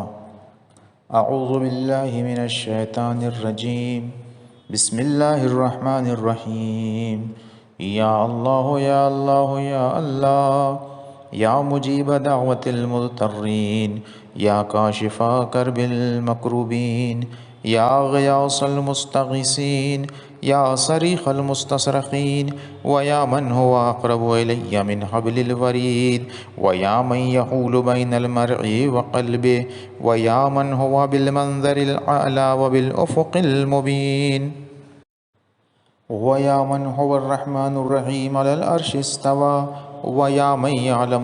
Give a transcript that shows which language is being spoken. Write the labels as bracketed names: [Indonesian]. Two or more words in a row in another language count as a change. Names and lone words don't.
[Arabic] اعوذ باللہ من الشیطان الرجیم، بسم اللہ الرحمن الرحیم۔ یا اللہ یا اللہ یا اللہ، یا مجیب دعوت المضطرین، یا کاشف کرب المکروبین، یا غیاث المستغیثین، یا صریخ المستصرخین، ویا من هو اقرب الی من حبل الورید، ویا من یحول بین المرء وقلبه، ویا من هو بالمنظر الاعلی وبالافق المبین، ویا من هو الرحمن الرحیم علی العرش استوى، ویا من يعلم